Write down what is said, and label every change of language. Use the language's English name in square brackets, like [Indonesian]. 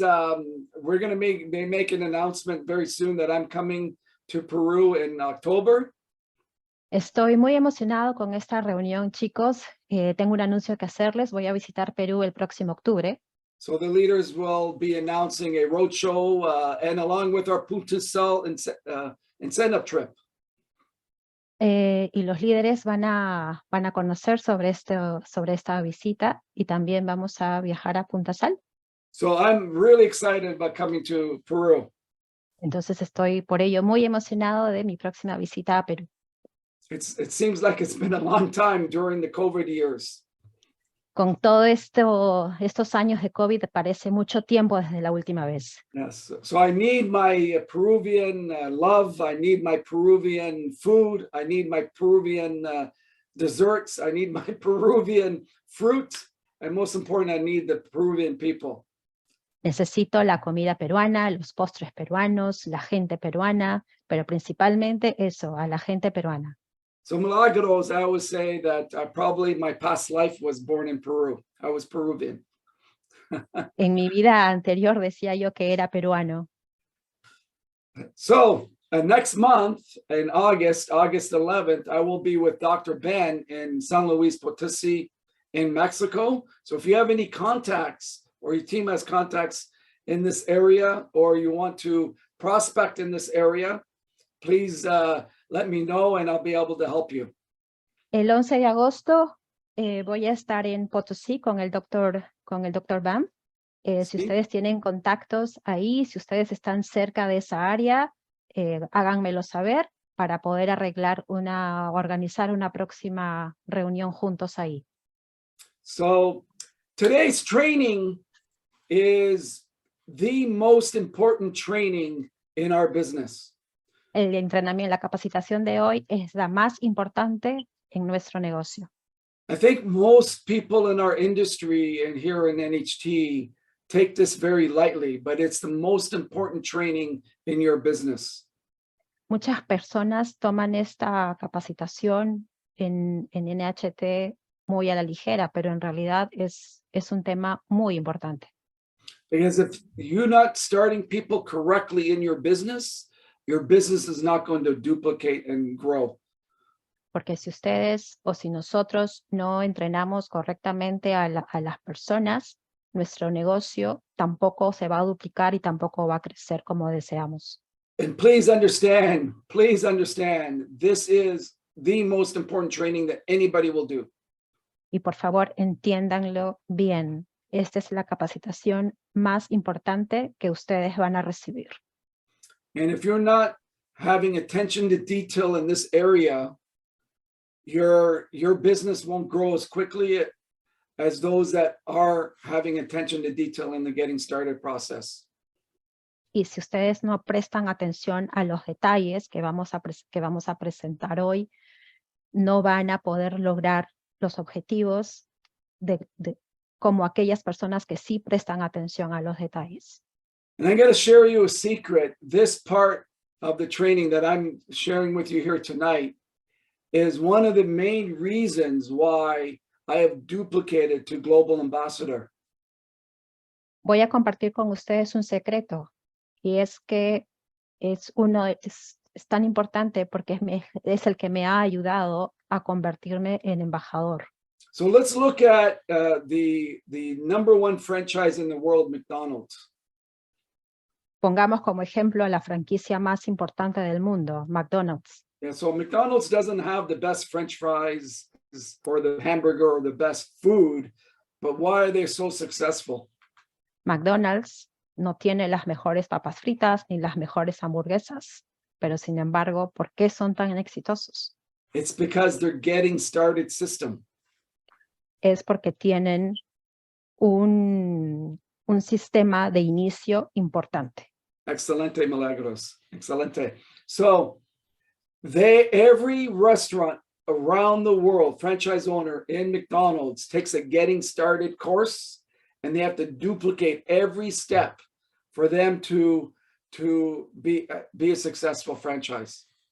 [English] We're going to make an announcement very soon that I'm coming to Peru in October. [Spanish] Estoy muy emocionado con esta reunión, chicos. Tengo un anuncio que hacerles. Voy a visitar Perú el próximo octubre. [English] So the leaders will be announcing a roadshow and along with our Punta Sal incentive trip. [Spanish] Y los líderes van a conocer sobre esta visita y también vamos a viajar a Punta Sal. [English] So I'm really excited about coming to Peru. [Spanish] Entonces estoy por ello muy emocionado de mi próxima visita a Perú. [English] It seems like it's been a long time during the COVID years. [Spanish] Con todo estos años de COVID parece mucho tiempo desde la última vez. [English] Yes, so I need my Peruvian love, I need my Peruvian food, I need my Peruvian desserts, I need my Peruvian fruit, and most important, I need the Peruvian people. [Spanish] Necesito la comida peruana, los postres peruanos, la gente peruana, pero principalmente eso, a la gente peruana. [English] So Milagros, I always say that probably my past life was born in Peru. I was Peruvian. [Spanish] En mi vida anterior decía yo que era peruano. [English] So next month in August 11th, I will be with Dr. Ben in San Luis Potosí in Mexico. So if you have any contacts or your team has contacts in this area or you want to prospect in this area, please let me know and I'll be able to help you. [Spanish] El 11 de agosto voy a estar en Potosí con el doctor Bam. Si ustedes tienen contactos ahí, si ustedes están cerca de esa área, háganmelo saber para poder organizar una próxima reunión juntos ahí. [English] So today's training is the most important training in our business. [Spanish] El entrenamiento, la capacitación de hoy es la más importante en nuestro negocio. [English] I think most people in our industry and here in NHT take this very lightly, but it's the most important training in your business. [Spanish] Muchas personas toman esta capacitación en NHT muy a la ligera, pero en realidad es un tema muy importante. [English] Because if you're not starting people correctly in your business is not going to duplicate and grow. [Spanish] Porque si ustedes o si nosotros no entrenamos correctamente a las personas, nuestro negocio tampoco se va a duplicar y tampoco va a crecer como deseamos. [English] And please understand, this is the most important training that anybody will do. [Spanish] Y por favor, entiéndanlo bien. Esta es la capacitación más importante que ustedes van a recibir. [English] And if you're not having attention to detail in this area, your business won't grow as quickly as those that are having attention to detail in the getting started process. [Spanish] Y si ustedes no prestan atención a los detalles que vamos a presentar hoy, no van a poder lograr los objetivos como aquellas personas que sí prestan atención a los detalles. [English] And I'm going to share you a secret. This part of the training that I'm sharing with you here tonight is one of the main reasons why I have duplicated to Global Ambassador. [Spanish] Voy a compartir con ustedes un secreto, y es que es tan importante porque es el que me ha ayudado a convertirme en embajador. [English] So let's look at the number one franchise in the world, McDonald's. [Spanish] Pongamos como ejemplo la franquicia más importante del mundo, McDonald's. [English] Yeah, so McDonald's doesn't have the best French fries or the hamburger or the best food, but why are they so successful? [Spanish] McDonald's no tiene las mejores papas fritas ni las mejores hamburguesas, pero sin embargo, ¿por qué son tan exitosos? [English] It's because they're getting started system. [Spanish] Es porque tienen un sistema de inicio importante. Excelente, Milagros. Excelente. [English] So every restaurant around the world, franchise owner in McDonald's takes a getting started course, and they have to duplicate every step for them to be a successful franchise.